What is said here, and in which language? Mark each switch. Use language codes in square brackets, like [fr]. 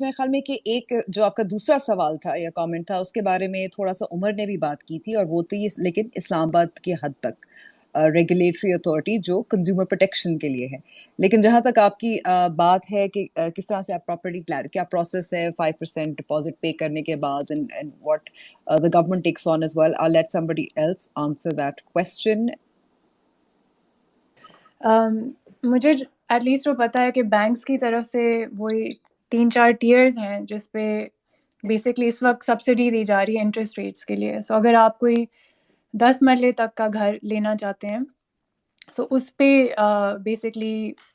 [ur] میرے خیال میں کہ ایک جو آپ کا دوسرا سوال تھا یا کامنٹ تھا اس کے بارے میں تھوڑا سا عمر نے بھی بات کی تھی, اور وہ تھی لیکن اسلام آباد کی حد تک ریگولیٹری اتھارٹی جو کنزیومر پروٹیکشن کے لیے ہے. لیکن جہاں تک آپ کی بات ہے کہ کس طرح سے آپ پراپرٹی پلان, کیا پروسیس ہے 5% ڈپازٹ پے کرنے کے بعد, [en] And what the government takes on as well. I'll let somebody else answer that question. [ur] مجھے ایٹ لیسٹ وہ پتہ ہے کہ بینکس کی طرف سے وہی 3-4 ٹیئرز ہیں جس پہ بیسکلی اس وقت سبسڈی دی جا رہی ہے انٹرسٹ ریٹس کے لیے. سو اگر آپ کوئی 10 مرلے تک کا گھر لینا چاہتے ہیں, سو اس پہ بیسکلی